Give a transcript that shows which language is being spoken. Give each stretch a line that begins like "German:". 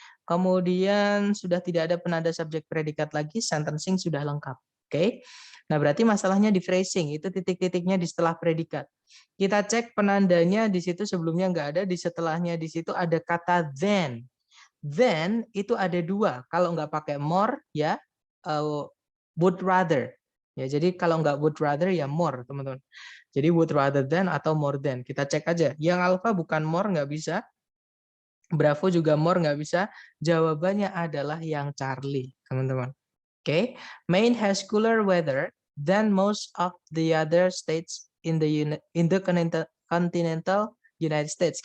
Indonesian: Kemudian sudah tidak ada penanda subjek predikat lagi, sentencing sudah lengkap. Oke. Nah, berarti masalahnya di phrasing, itu titik-titiknya di setelah predikat. Kita cek penandanya di situ sebelumnya nggak ada, di setelahnya di situ ada kata then. Then itu ada dua. Kalau nggak pakai more, ya would rather. Ya, jadi kalau nggak would rather ya more, teman-teman. Jadi would rather than atau more than. Kita cek aja. Yang alpha bukan more, nggak bisa. Bravo juga more, nggak bisa. Jawabannya adalah yang Charlie, teman-teman.
English: Oke, Maine has cooler weather than most of the other states in the continental United States.